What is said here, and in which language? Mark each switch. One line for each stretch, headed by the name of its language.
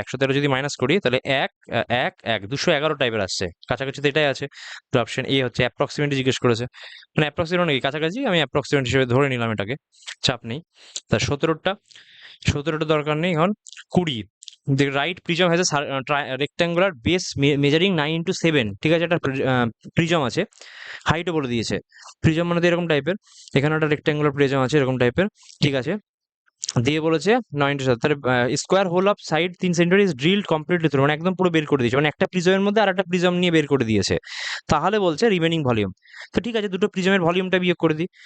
Bangla: 113 যদি মাইনাস করি তাহলে 211 টাইপের আসছে, কাছাকাছি তো এটাই আছে। তো অপশন এ হচ্ছে অ্যাপ্রক্সিমেটলি জিজ্ঞেস করেছে, মানে অ্যাপ্রক্সিমেট নাকি কাছাকাছি, আমি অ্যাপ্রক্সিমেট হিসেবে ধরে নিলাম এটাকে, চাপ নেই। তা 17টা দরকার নেই এখন।
English: 20 the right prism has a rectangular base measuring 9 into 7,
Bangla: ঠিক আছে, একটা প্রিজম আছে, হাইটও বলে দিয়েছে। প্রিজম মানে তো এরকম টাইপের, এখানে একটা রেক্ট্যাঙ্গুলার প্রিজম আছে এরকম টাইপের, ঠিক আছে, দিয়ে বলেছে 9 into 7, তাহলে
English: square hole of side 3 centimetre is drilled completely through,
Bangla: মানে একদম পুরো বের করে দিয়েছে, মানে একটা প্রিজমের মধ্যে আর একটা প্রিজম নিয়ে বের করে দিয়েছে। তাহলে বলছে রিমেনিং ভলিউম, তো ঠিক আছে, দুটো প্রিজমের ভলিউমটা বিয়োগ করে দিই।